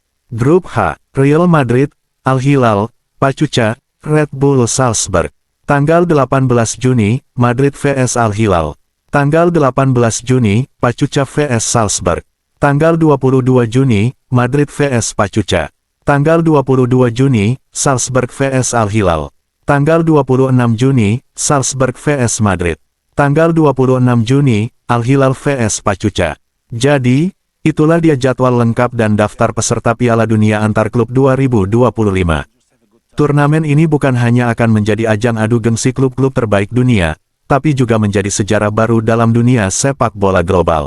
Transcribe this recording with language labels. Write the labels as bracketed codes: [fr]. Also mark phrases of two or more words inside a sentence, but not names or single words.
[id] Grup H, Real Madrid, Al Hilal, Pachuca, Red Bull Salzburg. Tanggal 18 Juni, Madrid vs Al Hilal. Tanggal 18 Juni, Pachuca vs Salzburg. Tanggal 22 Juni, Madrid vs Pachuca. Tanggal 22 Juni, Salzburg vs Al Hilal. Tanggal 26 Juni, Salzburg vs Madrid. Tanggal 26 Juni, Al Hilal vs Pachuca. Jadi, itulah dia jadwal lengkap dan daftar peserta Piala Dunia Antar Klub 2025. Turnamen ini bukan hanya akan menjadi ajang adu gengsi klub-klub terbaik dunia, tapi juga menjadi sejarah baru dalam dunia sepak bola global.